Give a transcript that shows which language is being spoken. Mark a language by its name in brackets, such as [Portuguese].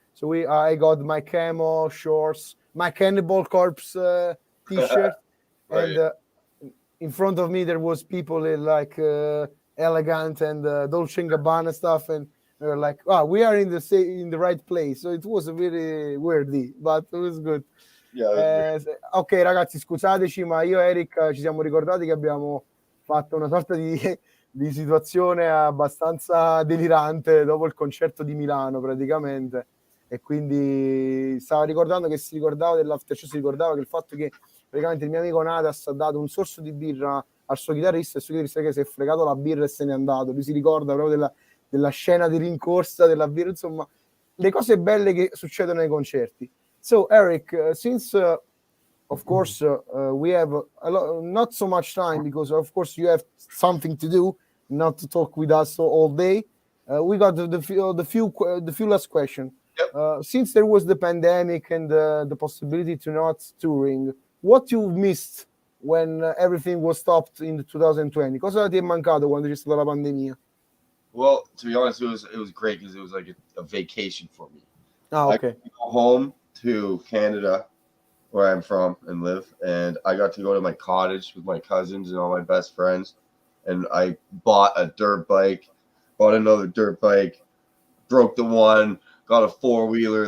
[English] So I got my camo shorts, my Cannibal Corpse t-shirt, Right. and in front of me there was people in like elegant and Dolce & Gabbana stuff, and we were like, wow, we are in the right place. So it was very weirdy, but it was good. [Italian] Ok, ragazzi, scusateci, ma io e Eric ci siamo ricordati che abbiamo fatto una sorta di situazione abbastanza delirante dopo il concerto di Milano praticamente, e quindi stava ricordando che si ricordava dell'after show, si ricordava che il fatto che praticamente il mio amico Nadas ha dato un sorso di birra al suo chitarrista, e il suo chitarrista che si è fregato la birra e se n'è andato. Lui si ricorda proprio della scena di rincorsa della birra, insomma, le cose belle che succedono nei concerti. [English] So, Eric, since of course we have not so much time, because of course you have something to do, not to talk with us all day, we got the few last questions. Yep. Since there was the pandemic and the possibility to not touring, what you missed when everything was stopped in 2020? [Italian] Cosa ti è mancato quando c'è stata la pandemia? [English] Well, to be honest, it was great because it was like a vacation for me. Ah, okay. I got to go home to Canada, where I'm from and live, and I got to go to my cottage with my cousins and all my best friends, and I bought a dirt bike, bought another dirt bike, broke the one, got a four-wheeler.